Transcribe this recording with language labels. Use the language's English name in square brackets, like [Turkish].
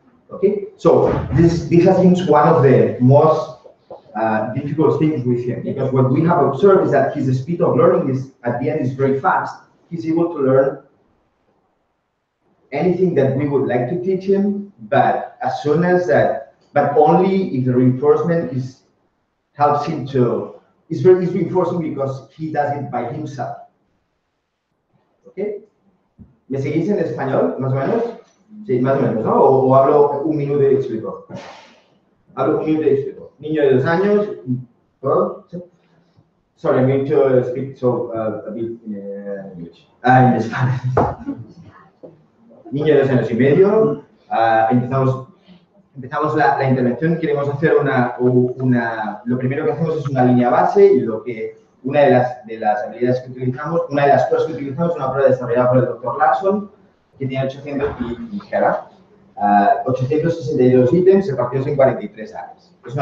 [English] Okay, so this has been one of the most difficult things with him, because what we have observed is that his speed of learning is at the end is very fast. He's able to learn anything that we would like to teach him, but as soon as that, but only if the reinforcement helps him to, is reinforcing because he does it by himself. [Spanish] Okay, ¿me seguís en español, más o menos? Sí, más o menos, ¿no? O hablo un minuto y explico. Hablo un minuto y explico. Niño de 2 años, ¿puedo? ¿Sí? [English] Sorry, I'm going to speak a bit in English. In Spanish. [Spanish] Niño de 2 años y medio, empezamos la intervención. Queremos hacer lo primero que hacemos es una línea base, y una de las habilidades que utilizamos, una de las cosas que utilizamos es una prueba desarrollada por el doctor Larsson, que tiene 862 ítems repartidos en 43 áreas.